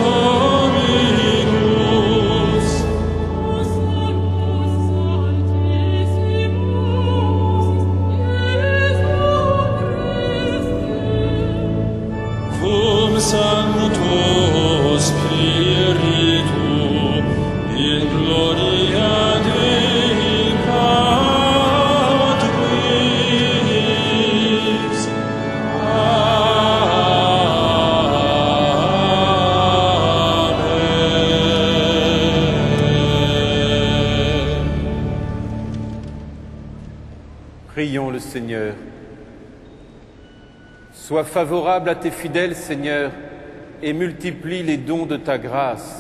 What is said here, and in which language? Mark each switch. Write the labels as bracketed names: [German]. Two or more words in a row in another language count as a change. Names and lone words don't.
[Latin] Dominus, cum Sancto Spiritu, in gloria Dei Patris. Amen. [French] Prions le Seigneur. Sois favorable à tes fidèles, Seigneur, et multiplie les dons de ta grâce.